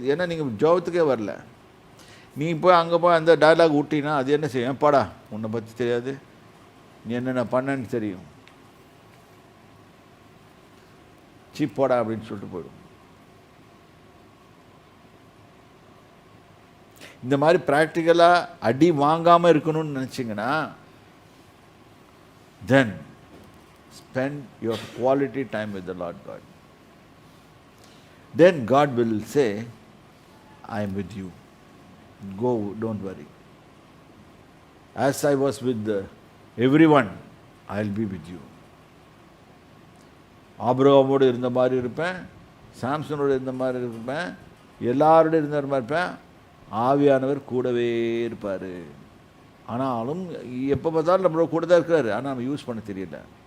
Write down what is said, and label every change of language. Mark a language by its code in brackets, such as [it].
[ta] ஏன்னா நீங்கள் ஜோபத்துக்கே வரல. நீ போய் அங்கே போய் அந்த டயலாக் விட்டினா அது என்ன செய்யும்? பாடா, உன்னை பற்றி தெரியாது, நீ என்னென்ன பண்ணன்னு தெரியும், சீப் போடா அப்படின்னு சொல்லிட்டு போயிடும். இந்த மாதிரி ப்ராக்டிக்கலாக அடி வாங்காமல் இருக்கணும்னு நினச்சிங்கன்னா, [en] then spend your quality time with the Lord God. then God will say, I am with you. Go, don't worry. As I was with everyone, I'll be with you. [ta] ஆபிரகாமோடு இருந்த மாதிரி இருப்பேன், சாம்சனோடு இருந்த மாதிரி இருப்பேன், எல்லாரோடு இருந்த மாதிரி இருப்பேன். ஆவியானவர் கூடவே இருப்பார். ஆனாலும் எப்போ பார்த்தாலும் நம்மளோட கூட தான் இருக்கிறாரு. ஆனால் நம்ம யூஸ் பண்ண தெரியல.